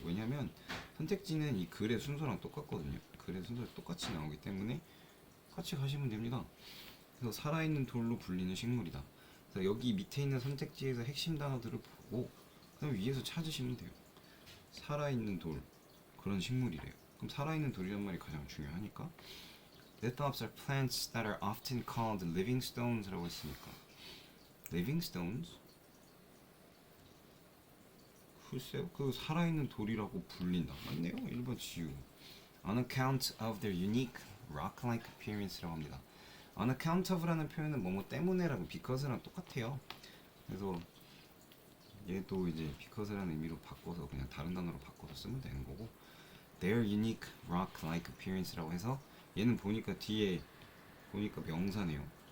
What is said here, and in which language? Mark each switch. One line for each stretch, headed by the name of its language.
Korean: 왜냐면 선택지는 이 글의 순서랑 똑같거든요. 글의 순서랑 똑같이 나오기 때문에 같이 가시면 됩니다. 그래서 살아있는 돌로 불리는 식물이다. 그래서 여기 밑에 있는 선택지에서 핵심 단어들을 보고 그 다음에 위에서 찾으시면 돼요. 살아있는 돌 그런 식물이래요. 그럼 살아있는 돌이란 말이 가장 중요하니까
English: Lithops are plants that are often called living stones
Korean: 라고 했으니까
English: living stones?
Korean: 글쎄요, 그 살아있는 돌이라고 불린다. 맞네요. 1번 지우.
English: On account of their unique rock-like appearance
Korean: 라고 합니다. On account of라는 표현은 뭐뭐 때문에라고 because랑 똑같아요. 그래서 얘도 이제 because라는 의미로 바꿔서 그냥 다른 단어로 바꿔서 쓰면 되는 거고
English: their unique rock-like appearance
Korean: 라고 해서 얘는 보니까 뒤에 보니까 명사네요.